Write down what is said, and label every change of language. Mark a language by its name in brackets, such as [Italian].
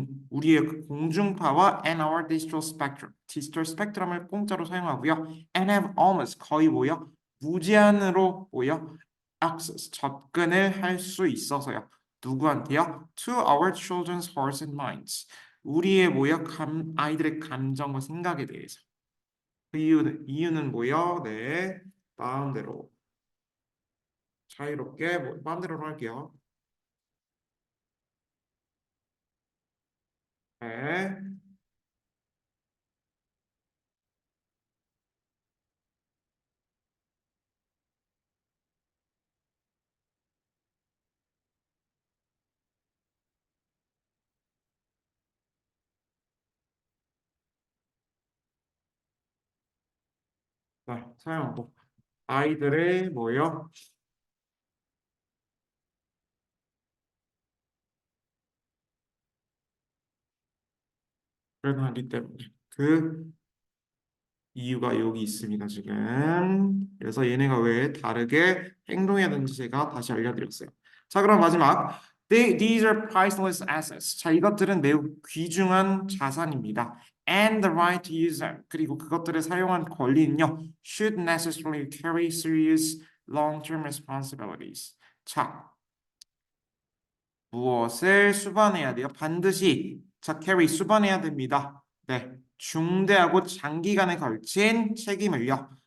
[Korean] 우리의 그 공중파와 [English] and our digital spectrum. [Korean] 디지털 스펙트럼을 공짜로 사용하고요. [English] And have almost [Korean] 거의 뭐요? 무제한으로 뭐요? access 접근을 할 수 있어서요. 누구한테요? [English] To our children's hearts and minds. [Korean] 우리의 뭐야? 아이들의 감정과 생각에 대해서. 그 이유는 뭐야? 네, 마음대로 자유롭게 마음대로 할게요. 네, 자, 사용하고 아이들의 뭐요? 불가하기 때문에 그 이유가 여기 있습니다, 지금. 그래서 얘네가 왜 다르게 행동해야 되는지 제가 다시 알려드렸어요. 자, 그럼 마지막. [English] These are priceless assets. [Korean] 자, 이것들은 매우 귀중한 자산입니다. [English] And the right to use them. [Korean] 그리고 그것들을 사용한 권리는요. [English] Should necessarily carry serious long-term responsibilities. [Korean] 자, 무엇을 수반해야 돼요? 반드시 자, 캐리 수반해야 됩니다. 네, 중대하고 장기간에 걸친 책임을요.